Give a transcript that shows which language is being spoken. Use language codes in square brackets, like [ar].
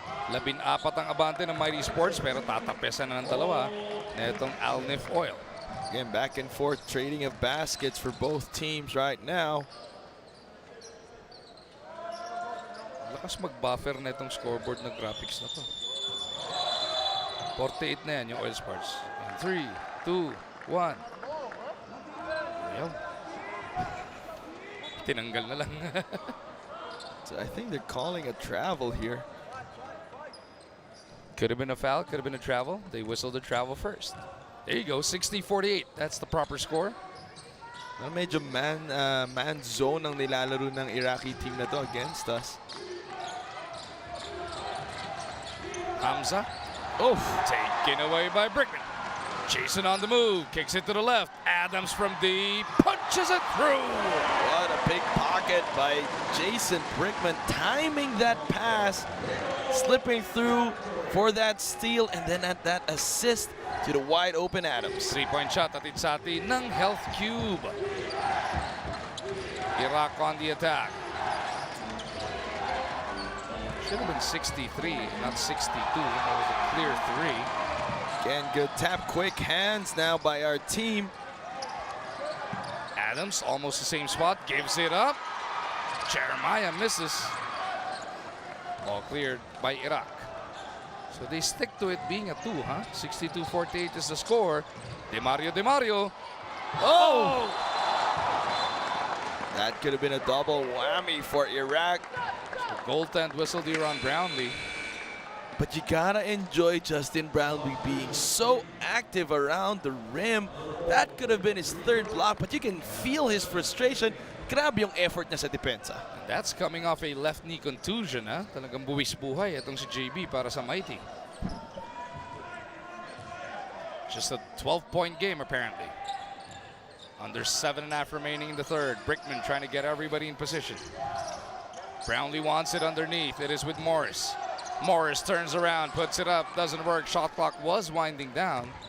[tl] 14 ang abante ng Mighty Sports, pero tatapesan na ng dalawa na itong Alnif Oil. [en] Again, back and forth trading of baskets for both teams right now. [tl] Lakas mag-buffer na itong scoreboard na graphics na to. 48 na yan yung Oil Sports. [en] 3, 2, 1. Ayaw. [tl] Tinanggal na lang. [en] So I think they're calling a travel here. Could have been a foul, could have been a travel. They whistled the travel first. There you go, 60-48. That's the proper score. [tl] Well, medyo man zone ang nilalaro ng Iraqi team na to [en] against us. Hamza. Oh, Taken away by Brickman. Jason on the move. Kicks it to the left. Adams from deep. Punches it through. what a big pocket by Jason Brickman. Timing that pass. Slipping through for that steal. And then at that assist to the wide open Adams. [tl] 3-point shot atid sa atin ng Health Cube. [en] Iraq on the attack. Should have been 63, not 62. That was a clear 3. Again, good tap, quick hands now by our team. Adams, almost the same spot, gives it up. Jeremiah misses. All cleared by Iraq. So they stick to it being a 2, huh? 62-48 is the score. Demario. Oh! That could have been a double whammy for Iraq. Goaltend whistled here on Brownlee. But you gotta enjoy Justin Brownlee being so active around the rim. That could have been his third block, but you can feel his frustration. [tl] Grabe yung effort niya sa depensa. [en] That's coming off a left knee contusion, ha? [tl] Talagang buwis buhay itong si JB para sa Mighty. [en] Just a 12-point game, apparently. Under 7.5 remaining in the third. Brickman trying to get everybody in position. Brownlee wants it underneath. It is with Morris. Morris turns around, puts it up, doesn't work. Shot clock was winding down.